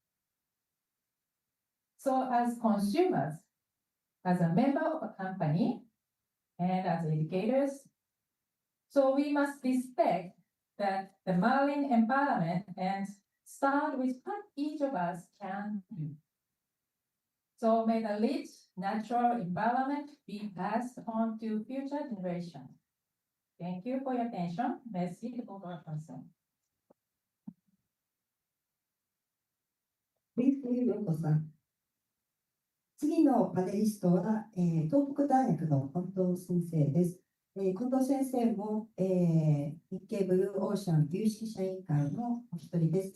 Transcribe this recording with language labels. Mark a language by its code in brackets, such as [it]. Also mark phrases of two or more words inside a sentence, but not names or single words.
[en] So as consumers, as a member of a company, and as educators, so we must respect that the marine environment and start with what each of us can do. So may the rich natural environment be passed on to future generations. Thank you for your attention. [fr] Merci de votre attention. [ja] 次のパネリストは、東北大学の近藤先生です。近藤先生も、日経ブルーオーシャン有識者委員会のお一人です。